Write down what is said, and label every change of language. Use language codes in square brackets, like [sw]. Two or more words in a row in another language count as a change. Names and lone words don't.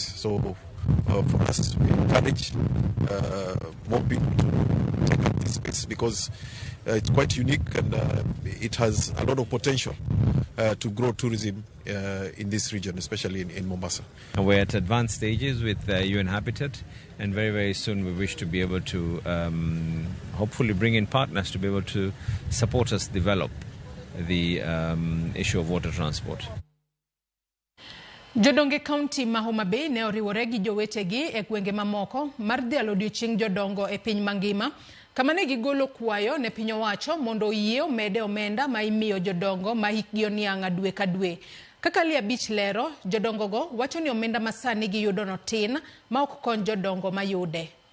[en] So for us, we encourage more people to take up this space because it's quite unique and it has a lot of potential to grow tourism in this region, especially in Mombasa. We're at advanced stages with UN Habitat, and very, very soon we wish to be able to hopefully bring in partners to be able to support us develop the issue of water transport. [luo] Jodonge County ma Homa Bay ne oriwore gi jowetegi e gwenge mamoko mar dhialo odiechieng' jodongo e piny mangima kama ne gigolo kwayo ne piny owacho mondo oyie omede omenda ma imiyo jodongo ma hikgi oniang' dwe ka dwe. Kaka Lia Beach lero, jodongogo wacho ni omenda masani giyudo no tin ma ok kony jodongo mayude.